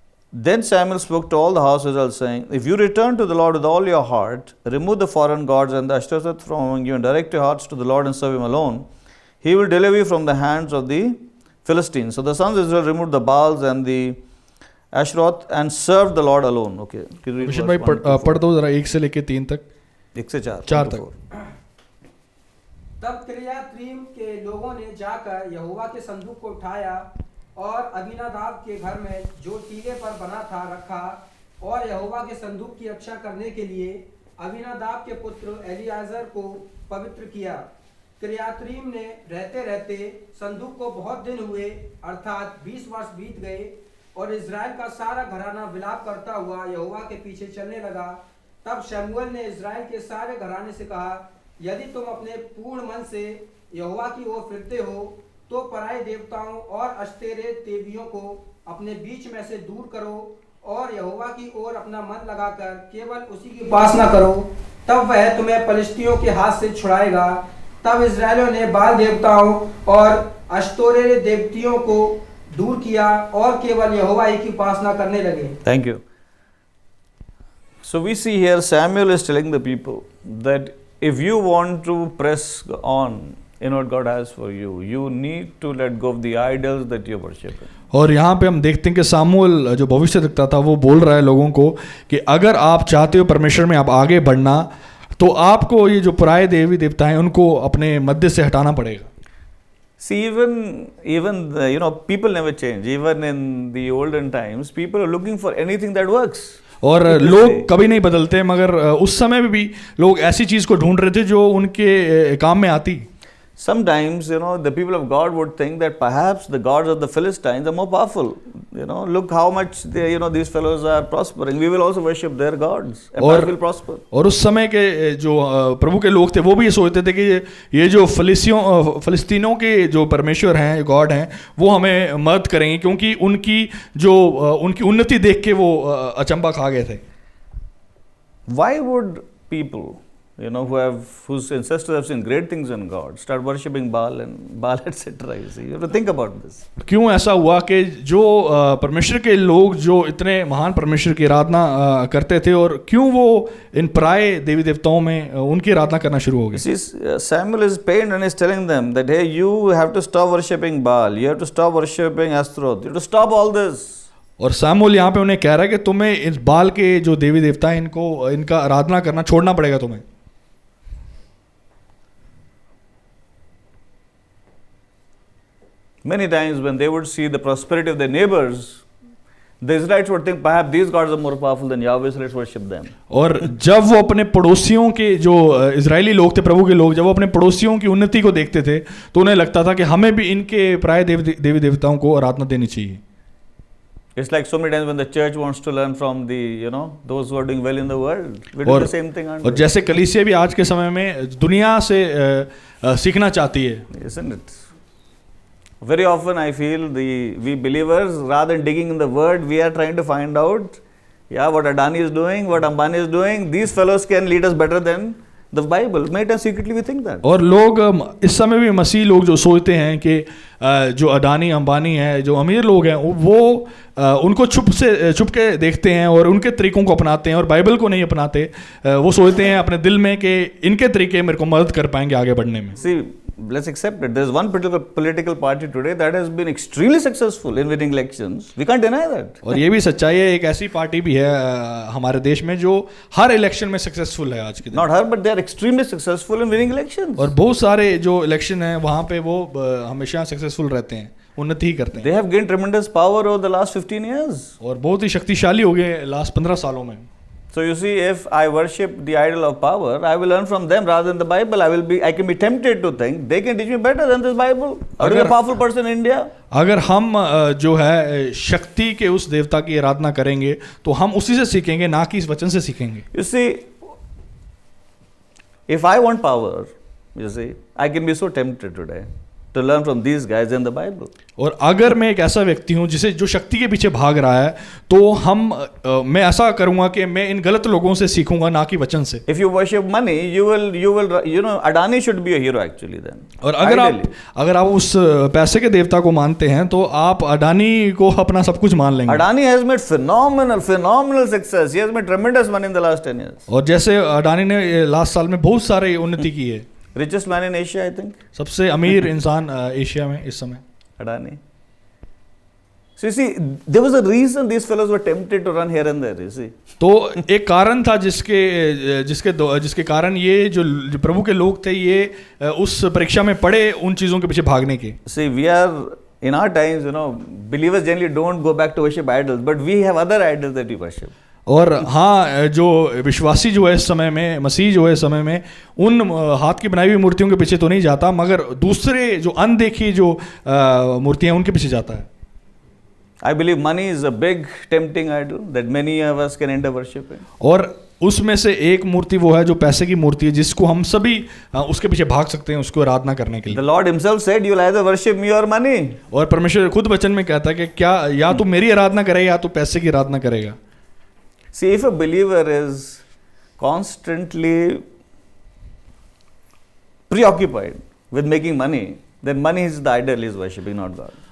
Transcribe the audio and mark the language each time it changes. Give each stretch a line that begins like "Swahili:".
English: Then Samuel spoke to all the house of Israel, saying, If you return to the Lord with all your heart, remove the foreign gods and the Ashtoreth from among you, and direct your hearts to the Lord and serve Him alone, He will deliver you from the hands of the Philistines. So the sons of Israel removed the Baals and the Ashtaroth and served the Lord alone. Okay.
Hindi: विशेष भाई पढ़ दो जरा 1 से लेके 3 तक. 1 से 4 तक. तब किर्यातयीम के लोगों ने जाकर यहोवा के संदूक को उठाया और अबीनादाब के घर में जो टीले पर बना था रखा, और यहोवा के संदूक की रक्षा करने के लिए अबीनादाब के पुत्र एलियाजर को पवित्र किया. किर्यातयीम ने रहते रहते संदूक को बहुत दिन हुए, अर्थात 20 वर्ष बीत गए, और इज़राइल का सारा घराना विलाप करता हुआ यहोवा के पीछे चलने लगा. तब शमूएल ने इज़राइल के सारे घराने से कहा, यदि तुम अपने पूर्ण मन से यहोवा की ओर फिरते हो तो पराए देवताओं और अश्तेरे देवियों को अपने बीच में से दूर करो और यहोवा की ओर अपना मन लगाकर केवल उसी की उपासना करो, तब वह तुम्हें पलिश्तियों के हाथ से छुड़ाएगा. तब इस्राएलियों ने बाल देवताओं और अश्तोरे देवतियों को दूर किया और केवल यहोवा ही की उपासना करने लगे.
English: Thank you. So we see here Samuel is telling the people that if you want to press on in what God has for you, you need to let go of the idols that you're worshiping.
Hindi: और यहाँ पे हम देखते हैं कि सामुएल जो भविष्य देखता था वो बोल रहा है लोगों को कि अगर आप चाहते हो परमेश्वर में आप आगे बढ़ना, तो आपको ये जो पराये देवी देवता हैं उनको अपने मध्य से हटाना पड़ेगा.
English: See, even people never change. Even in the olden times, people are looking for anything that works.
Hindi: और लोग कभी नहीं बदलते, मगर उस समय में भी लोग ऐसी चीज़ को ढूंढ रहे थे जो उनके काम में आती.
English: Sometimes, the people of God would think that perhaps the gods of the Philistines are more powerful. You know, look how much they, these fellows are prospering. We will also worship their gods. And
Hindi: और-
English: that will prosper.
Hindi: और उस समय के जो प्रभु के लोग थे वो भी ये सोचते थे कि ये जो फलिस्तीनों के जो परमेश्वर हैं, गॉड हैं, वो हमें मदद करेंगे, क्योंकि उनकी उन्नति देख के वो अचंबा खा गए थे.
English: Why would people, whose ancestors have seen great things in God, start worshipping Baal etc.? You see, you have to think about this.
Hindi: क्यों ऐसा हुआ कि जो परमेश्वर के लोग जो इतने महान परमेश्वर की आराधना करते थे, और क्यों वो इन पराये देवी देवताओं में उनकी आराधना करना शुरू हो गए?
English: See, Samuel is pained and is telling them that, hey, you have to stop worshipping Baal, you have to stop worshipping Ashtaroth, you have to stop all this.
Hindi: और सामुएल यहाँ पे उन्हें कह रहा है कि तुम्हें इस बाल के जो देवी देवता हैं इनका आराधना करना छोड़ना पड़ेगा तुम्हें.
English: Many times when they would see the prosperity of their neighbors, the Israelites would think perhaps these gods are more powerful than Yahweh, so let's worship them.
Hindi: और जब वो अपने पड़ोसियों के जो इजरायली लोग थे, प्रभु के लोग, जब वो अपने पड़ोसियों की उन्नति को देखते थे तो उन्हें लगता था कि हमें भी इनके प्राय देवी देवताओं को आराधना देनी चाहिए.
English: It's like so many times when the church wants to learn from those who are doing well in the world. We do the same thing, aren't
Hindi: और
English: we?
Hindi: जैसे कलीसिया भी आज के समय में दुनिया से सीखना चाहती है.
English: Isn't it? Very often I feel we believers, rather than digging in the word, we are trying to find out, what Adani is doing, what Ambani is doing. These fellows can lead us better than the Bible. Many times secretly we think that.
Hindi: और लोग इस समय भी मसीह लोग जो सोचते हैं कि जो अडानी अंबानी है, जो अमीर लोग हैं, वो उनको छुप के देखते हैं और उनके तरीकों को अपनाते हैं और बाइबल को नहीं अपनाते. वो सोचते हैं अपने दिल में कि इनके तरीके मेरे को मदद कर पाएंगे आगे बढ़ने में.
English: See, let's accept it. There's one particular political party today that has been extremely successful in winning elections. We can't deny that.
Hindi: और ये भी सच्चाई है, एक ऐसी पार्टी भी है हमारे देश में जो हर इलेक्शन में सक्सेसफुल है आज के दिन.
English: Not her, but they are extremely successful in winning elections.
Hindi: और बहुत सारे जो इलेक्शन है वहाँ पे वो हमेशा सक्सेसफुल रहते हैं, उन्नति ही करते हैं.
English: They have gained tremendous power over the last 15 years.
Hindi: और बहुत ही शक्तिशाली हो गए लास्ट 15 सालों में.
English: So you see, if I worship the idol of power, I will learn from them rather than the Bible. I can be tempted to think they can teach me better than this Bible. Are you a powerful person in India?
Hindi: अगर हम जो है शक्ति के उस देवता की आराधना करेंगे तो हम उसी से सीखेंगे, ना कि इस वचन से सीखेंगे.
English: You see, if I want power, I can be so tempted today to learn from these guys in the Bible.
Hindi: और अगर मैं एक ऐसा व्यक्ति हूँ जो शक्ति के पीछे भाग रहा है, तो मैं ऐसा करूँगा कि मैं इन गलत लोगों से सीखूंगा, ना कि वचन से.
English: If you worship money, you will Adani should be a hero actually then.
Hindi: और अगर आप उस पैसे के देवता को मानते हैं तो आप अडानी को अपना सब कुछ मान लेंगे.
English: Adani has made phenomenal success. He has made tremendous money in the last 10 years.
Hindi: और जैसे अडानी ने लास्ट साल में बहुत सारे उन्नति की है.
English: Richest man in Asia, I think.
Hindi: सबसे अमीर इंसान एशिया में इस समय
English: Adani. So you see, there was a reason these fellows were tempted to run here and there. You see.
Hindi: तो एक कारण था जिसके कारण ये जो प्रभु के लोग थे, ये उस परीक्षा में पड़े उन चीजों के पीछे भागने के.
English: See, we are in our times, believers generally don't go back to worship idols, but we have other idols that we worship.
Hindi: और हाँ, जो विश्वासी जो है इस समय में, मसीह जो है इस समय में, उन हाथ की बनाई हुई मूर्तियों के पीछे तो नहीं जाता, मगर दूसरे जो अनदेखी जो मूर्तियाँ उनके पीछे जाता है.
English: I believe money is a big tempting idol that many of us can end up worshiping.
Hindi: और उसमें से एक मूर्ति वो है जो पैसे की मूर्ति है, जिसको हम सभी उसके पीछे भाग सकते हैं, उसको आराधना करने के लिए.
English: The Lord himself said, you'll either worship me or money.
Hindi: और परमेश्वर खुद वचन में कहता है कि क्या या तो मेरी आराधना करेगा या तो पैसे की आराधना करेगा.
English: See, if a believer is constantly preoccupied with making money, then money is the idol he is worshipping, not God.